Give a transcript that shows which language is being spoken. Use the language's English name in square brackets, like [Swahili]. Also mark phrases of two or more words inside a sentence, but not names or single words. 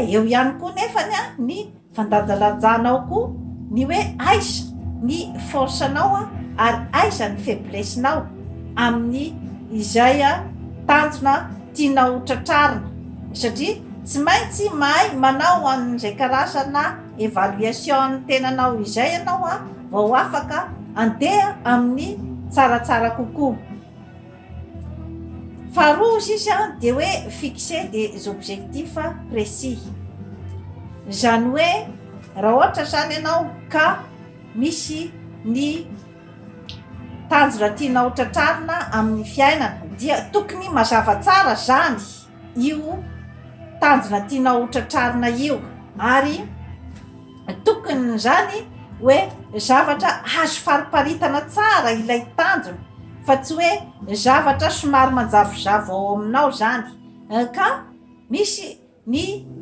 [Malagasy] eo ihany koa nefany ny fandanjalanjanao koa ny hoe aiza ny forcenao ary aiza ny faiblessenao amin'ny izay tanjona tianao tratrarina satria tsy maintsy mahay manao an'izay karazana évaluation ny tenanao izay ianao vao afaka andeha amin'ny tsaratsara kokoa. Faharoa izy dia hoe [French] fixer des objectifs précis [Malagasy] zany hoe raha ohatra zany ianao ka misy ny tanjona tianao tratrarina amin'ny fiainana dia tokony mazava tsara zany io tanjona tianao tratrarina io ary tokony zany hoe zavatra azo fariparitana tsara ilay tanjona fa tsy hoe zavatra somary manjavozavo ao aminao zany ka misy ny